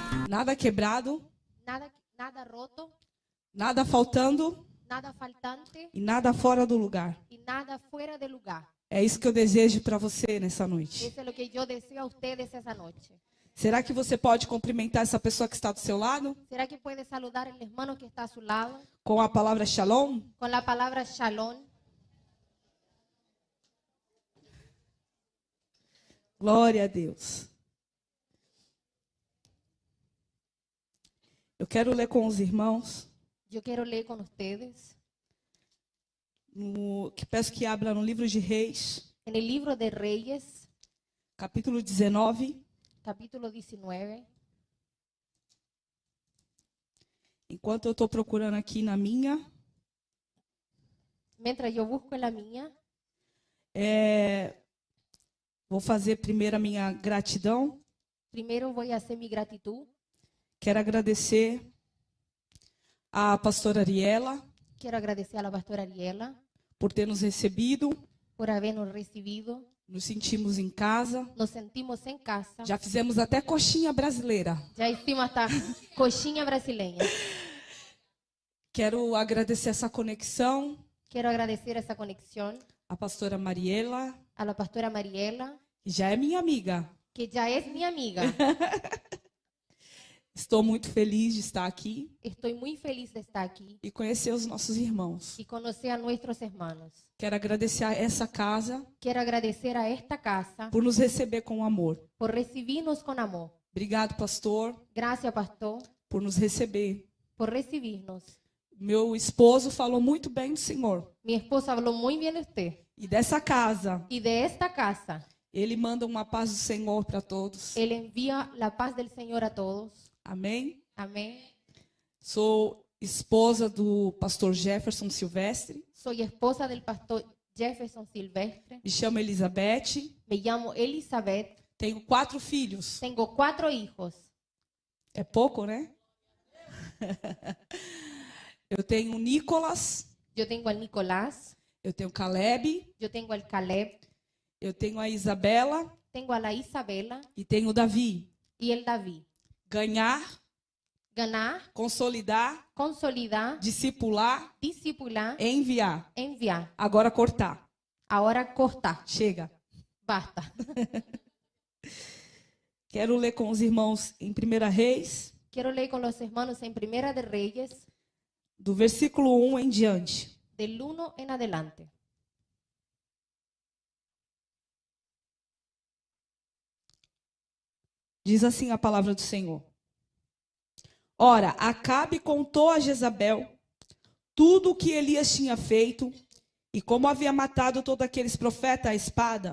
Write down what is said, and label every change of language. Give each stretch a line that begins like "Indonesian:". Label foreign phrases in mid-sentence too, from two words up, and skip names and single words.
Portuguese: nada quebrado,
Spanish: nada roto,
Portuguese: nada faltando
Spanish: nada faltante
Portuguese: e nada fora do lugar.
Spanish: y nada fuera de lugar.
Portuguese: É isso que eu desejo para você nessa noite.
Spanish: Eso es lo que yo deseo a ustedes esa noche.
Portuguese: Será que você pode cumprimentar essa pessoa que está do seu lado
Spanish: ¿Será que puede saludar al hermano que está a su lado
Portuguese: com a palavra shalom?
Spanish: con la palabra shalom?
Portuguese: Glória a Deus.
Spanish: Eu quero ler com os irmãos,
Portuguese: Yo quiero leer con ustedes
Spanish: que peço que abra no livro de Reis,
Portuguese: en el libro de Reyes,
Spanish: capítulo 19.
Portuguese: capítulo 19.
Spanish: Enquanto eu estou procurando aqui na minha,
Portuguese: Mientras yo busco en la mía,
Spanish: vou fazer primeiro a minha gratidão.
Portuguese: primero voy a hacer mi gratitud.
Spanish: Quero agradecer a pastora Ariela
Portuguese: Quiero agradecer a la pastora Ariela
Spanish: por ter nos recebido.
Portuguese: por habernos recibido.
Spanish: Nos sentimos em casa.
Portuguese: Nos sentimos en casa.
Spanish: Já fizemos até coxinha brasileira.
Portuguese: Ya hicimos hasta coxinha brasileña.
Spanish: Quero agradecer essa conexão.
Portuguese: Quiero agradecer esa conexión
Spanish: A pastora Mariela,
Portuguese: a la pastora Mariela,
Spanish: que já é minha amiga.
Portuguese: que ya es mi amiga.
Spanish: Estou muito feliz de estar aqui
Portuguese: Estoy muy feliz de estar aquí
Spanish: e conhecer os nossos irmãos.
Portuguese: y conocer a nuestros hermanos.
Spanish: Quero agradecer a essa casa
Portuguese: Quiero agradecer a esta casa
Spanish: por nos receber com amor.
Portuguese: por recibirnos con amor.
Spanish: Obrigado, pastor,
Portuguese: Gracias, pastor,
Spanish: por nos receber.
Portuguese: por recibirnos.
Spanish: Meu esposo falou muito bem do Senhor
Portuguese: Mi esposo habló muy bien de usted
Spanish: e dessa casa.
Portuguese: y de esta casa.
Spanish: Ele manda uma paz do Senhor para todos.
Portuguese: Él envía la paz del Señor a todos.
Spanish: Amém?
Portuguese: Amén.
Spanish: Sou esposa do pastor Jefferson Silvestre.
Portuguese: Soy esposa del pastor Jefferson Silvestre.
Spanish: Me chamo Elizabeth.
Portuguese: Me llamo Elizabeth.
Spanish: Tenho 4 filhos.
Portuguese: Tengo 4 hijos.
Spanish: É pouco, né? Eu tenho o Nicolas.
Portuguese: Yo tengo al Nicolás.
Spanish: Eu tenho o Caleb.
Portuguese: Yo tengo al Caleb.
Spanish: Eu tenho a Isabela.
Portuguese: Tengo a la Isabela
Spanish: E tenho o Davi.
Portuguese: y el David.
Spanish: Ganhar,
Portuguese: Ganar,
Spanish: consolidar,
Portuguese: consolidar,
Spanish: discipular,
Portuguese: discipular,
Spanish: enviar.
Portuguese: enviar.
Spanish: Agora cortar.
Portuguese: Ahora cortar.
Spanish: Chega.
Portuguese: Basta.
Spanish: Quero ler com os irmãos em 1 Reis,
Portuguese: Quiero leer con los hermanos en Primera de Reyes,
Spanish: do versículo 1 em diante.
Portuguese: del 1 en adelante.
Spanish: Diz assim a palavra do Senhor. Ora, Acabe contou a Jezabel tudo o que Elias tinha feito e como havia matado todos aqueles profetas à espada.